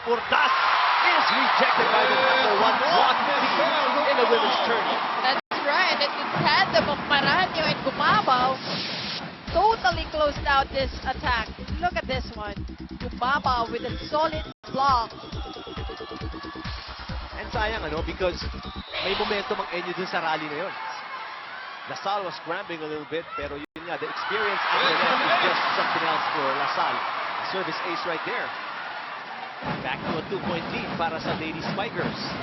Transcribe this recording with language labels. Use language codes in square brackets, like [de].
[en] Urdas is rejected by the number 1 block in the women's tournament. That's right. And the tandem of Maranyo and Gumabaw totally closed out this attack. Look at this one. Gumabaw with a solid block. [tl] And sayang because may momentum ang NU dun sa rally na yun. [en] Lasal was scrambling a little bit, [tl] pero yun nga, [en] the experience at the net is just something else for Lasal. Service ace right there. Back to a 2-point lead [tl] para sa [en] Lady Spikers.